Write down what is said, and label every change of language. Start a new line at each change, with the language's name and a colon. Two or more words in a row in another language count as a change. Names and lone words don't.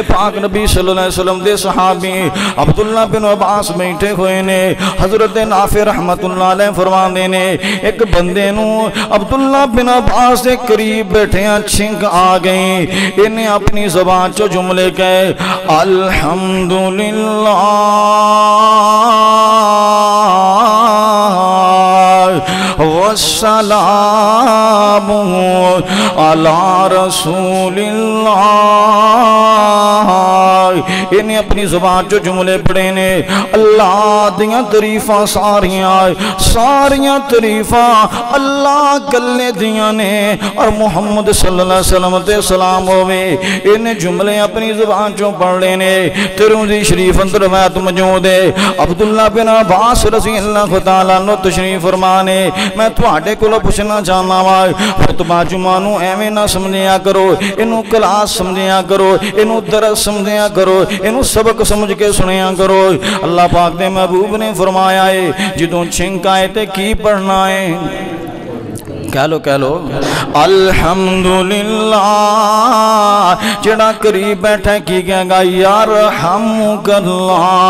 Punjabi: پاک نبی
Arabic: صلی اللہ علیہ وسلم
Punjabi: دے صحابی عبداللہ بن عباس بیٹھے ہوئے نے حضرت نافع
Arabic: رحمت اللہ علیہ
Punjabi: فرماندے نے ایک بندے نو عبداللہ بن عباس دے قریب بیٹھے چھنک آ گئیں انہیں اپنی زبان چو جملے کہے
Arabic: الحمدللہ والسلام علی رسول اللہ
Punjabi: انہیں اپنی زبان جو جملے پڑھے نے اللہ دیاں تعریفاں ساریاں تعریفاں اللہ کلے دیاں نے اور محمد
Arabic: صلی اللہ علیہ وسلم
Punjabi: تے سلام ہوئے انہیں جملے اپنی زبان جو پڑھ لینے ترمذی شریف اندر روایت موجود ہے عبداللہ بن عباس رضی
Arabic: اللہ تعالیٰ عنہ
Punjabi: تشریف فرمانے میں تواڈے کولوں پوچھنا چاہنا وا خطبہ جمعہ نو ایویں نہ سمجھیا کرو اینو کلاس سمجھیا کرو اینو درس سمجھیا کرو اینو سبق سمجھ کے سنیا کرو اللہ پاک دے محبوب نے فرمایا ہے جدوں چھنک آئے تے کی پڑھنا ہے کہہ لو الحمدللہ جڑا قریب بیٹھا کی کہے گا
Arabic: یرحمک اللہ